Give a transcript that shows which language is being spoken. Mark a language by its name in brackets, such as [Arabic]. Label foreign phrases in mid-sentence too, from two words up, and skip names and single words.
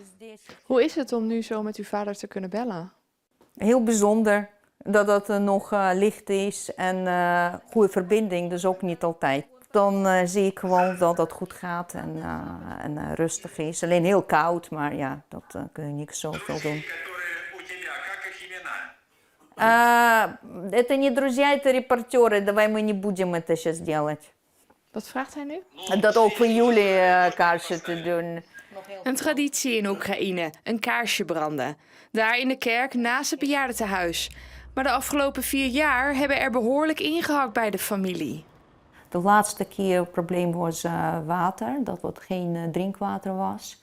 [Dutch] Hoe is het om nu zo met uw vader te kunnen bellen? Heel bijzonder dat het nog licht is en goede verbinding, dus ook niet altijd. Dan zie ik gewoon dat het goed gaat en rustig is. Alleen heel koud, maar ja, dat kun je niet zoveel doen. [Russian] Это не друзья, это репортеры. Давай мы не будем это сейчас делать. [Dutch] Wat vraagt hij nu? Dat ook voor jullie kaarsen te doen. Een traditie in Oekraïne, een kaarsje branden. Daar in de kerk naast het bejaardentehuis. Maar de afgelopen 4 jaar hebben er behoorlijk ingehakt bij de familie. De laatste keer het probleem was water, dat het geen drinkwater was.